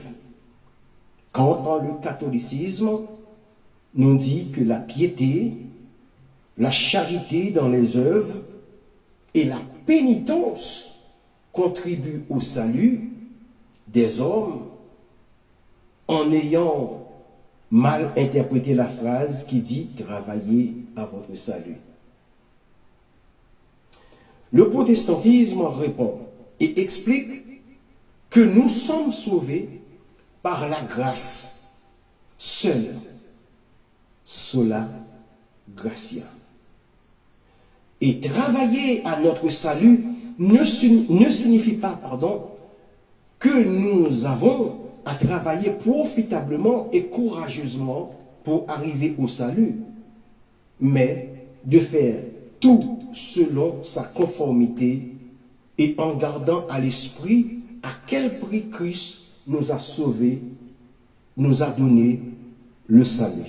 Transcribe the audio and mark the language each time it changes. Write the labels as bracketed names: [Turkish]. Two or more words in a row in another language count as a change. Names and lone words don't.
[French] Quant dans le catholicisme, nous dit que la piété, la charité dans les œuvres et la pénitence contribuent au salut des hommes en ayant mal interprété la phrase qui dit « travaillez à votre salut ». Le protestantisme répond et explique que nous sommes sauvés par la grâce seule, [Latin] sola gratia. [French] Et travailler à notre salut ne signifie pas, que nous avons à travailler profitablement et courageusement pour arriver au salut, mais de faire tout selon sa conformité et en gardant à l'esprit à quel prix Christ nous a sauvés, nous a donné le salut.